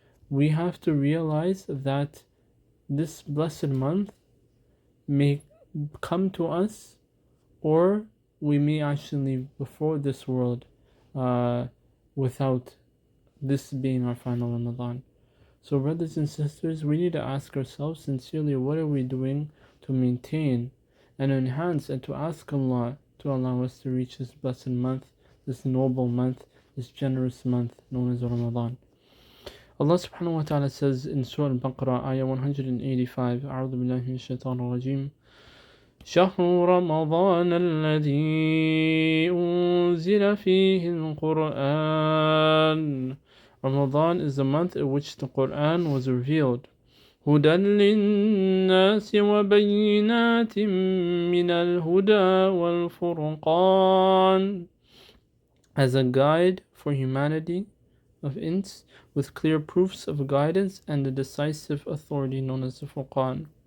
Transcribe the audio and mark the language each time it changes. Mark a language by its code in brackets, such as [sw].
[en] We have to realize that this blessed month may come to us, or we may actually leave before this world without this being our final Ramadan. So brothers and sisters, we need to ask ourselves sincerely, what are we doing to maintain and enhance and to ask Allah to allow us to reach this blessed month, this noble month, this generous month known as Ramadan. Allah subhanahu wa ta'ala says in Surah Al-Baqarah, ayah 185, [ar] أعوذ بالله من الشيطان الرجيم, شهر رمضان الذي أنزل فيه القرآن. [en] Ramadan is the month in which the Quran was revealed. [ar] هدى للناس وبينات من الهدى والفرقان, [en] as a guide for humanity of ins, with clear proofs of guidance and the decisive authority known as the Furqan.